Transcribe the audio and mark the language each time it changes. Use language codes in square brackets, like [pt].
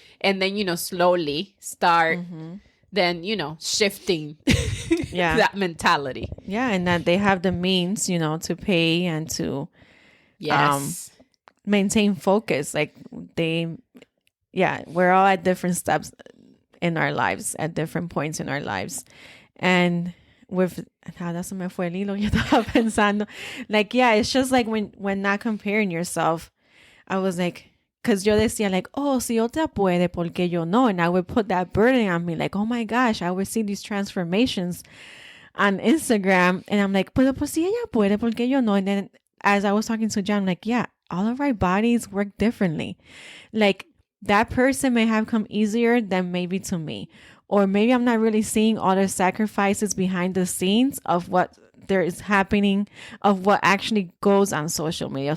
[en] And then, slowly start then, shifting that mentality. Yeah. And that they have the means, to pay and to maintain focus. Like we're all at different steps in our lives, at different points in our lives. And with [es] nada se me fue el hilo, yo estaba pensando. [en] Like, yeah, it's just like when not comparing yourself, I was like, because [es] yo decía [en] like, oh, [es] si otra puede, porque yo no? [en] And I would put that burden on me, like, oh my gosh, I would see these transformations on Instagram. And I'm like, [es] pero pues si ella puede, porque yo no? [en] And then as I was talking to John, I'm like, yeah, all of our bodies work differently. Like that person may have come easier than maybe to me. Or maybe I'm not really seeing all the sacrifices behind the scenes of what there is happening, of what actually goes on social media.